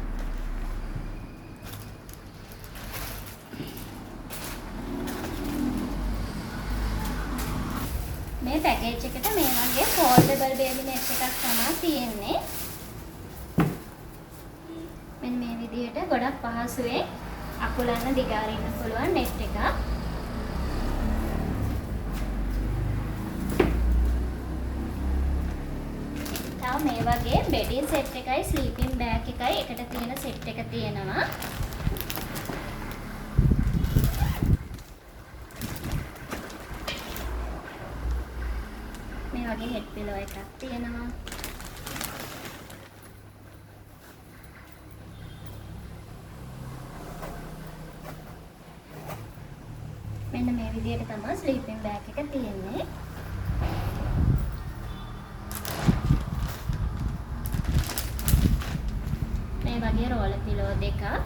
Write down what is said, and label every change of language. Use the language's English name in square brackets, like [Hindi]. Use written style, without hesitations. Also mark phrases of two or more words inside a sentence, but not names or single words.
[Sinhala] මේ පැකේජ් එකට මේ වගේ [English] foldable baby net [Sinhala] එකක් තමයි තියෙන්නේ. මෙන්න මේ විදිහට ගොඩක් පහසුවෙන් අකුලන්න දිගාරින්න පුළුවන් net එකක්. තව මේ වගේ [English] bedding set [Sinhala] එකයි [English] sleeping bag [Sinhala] එකයි එකට තියෙන set එක තියෙනවා. මේ වගේ [English] head pillow [Sinhala] එකක් තියෙනවා. මෙන්න මේ විදිහට තමයි [English] sleeping bag [Sinhala] එක තියෙන්නේ. මේ වගේ [English] roller pillow [Sinhala] දෙකක්.